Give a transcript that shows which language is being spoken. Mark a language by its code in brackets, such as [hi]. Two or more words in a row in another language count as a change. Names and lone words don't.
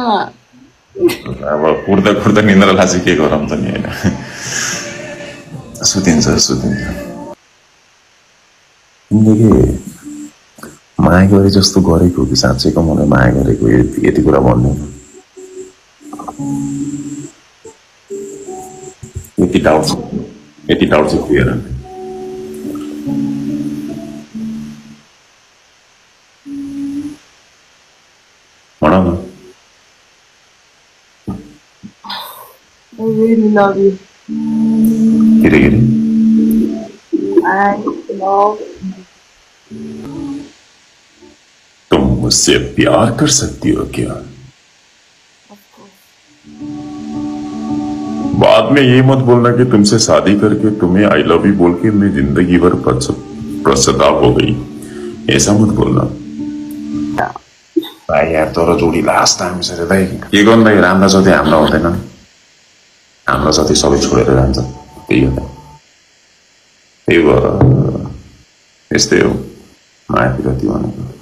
[ne] अब कुर्दा कुर्दा निन्द्रालाई चाहिँ के गरौँ त नि होइन सुतिन्छ जिन्दगी माया गरे जस्तो गरेको कि साँच्चैको मलाई माया गरेको यति कुरा भन्नु यति डाउट चाहिँ क्लियर भन न [en] I really love you. [ne] के रे [en] I love [hi] तुम मुझसे प्यार कर सकती हो क्या बाद में ये मत बोलना कि तुमसे शादी करके तुम्हें [en] I love you [hi] बोल के मैं जिंदगी भर पश्चाताप हो गई ऐसा मत बोलना [ne] भाइ यार तर जोडी [en] last time [ne] सर दाइ के गर्नु राम्रो जति हाम्रो हुँदैन हाम्रो जति सबै छोडेर जान्छ त्यही हो त्यही भएर यस्तै हो माया पिरती भनेको